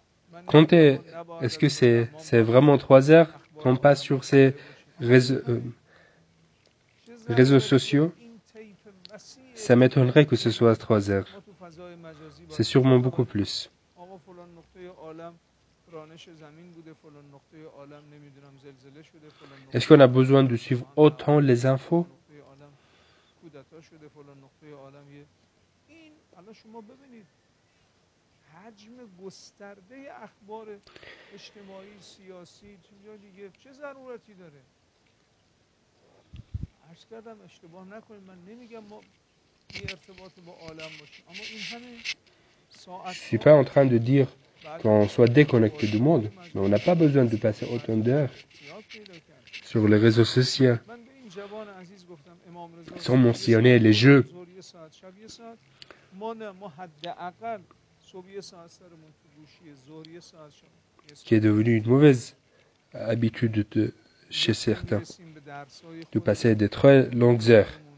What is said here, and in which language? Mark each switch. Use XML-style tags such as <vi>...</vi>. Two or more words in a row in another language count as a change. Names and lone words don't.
<fr>Comptez, est-ce que c'est vraiment 3 heures qu'on passe sur ces réseaux sociaux? Ça m'étonnerait que ce soit 3 heures. C'est sûrement beaucoup plus. Est-ce qu'on a besoin de suivre autant les infos?</fr> <fa>حجم گسترده اخبار اجتماعی سیاسی چه ضرورتی داره؟ عرض کردم اشتباه نکنید، من نمیگم ما بی ارتباط با عالم باشیم، اما این همه ساعت.</fa> <fr>Je ne suis pas en train de dire qu'on soit déconnecté du monde, mais on n'a pas besoin de passer autant d'heures sur les réseaux sociaux, sans mentionner les jeux, qui est devenu une mauvaise habitude chez certains, de passer des très longues heures.</fr>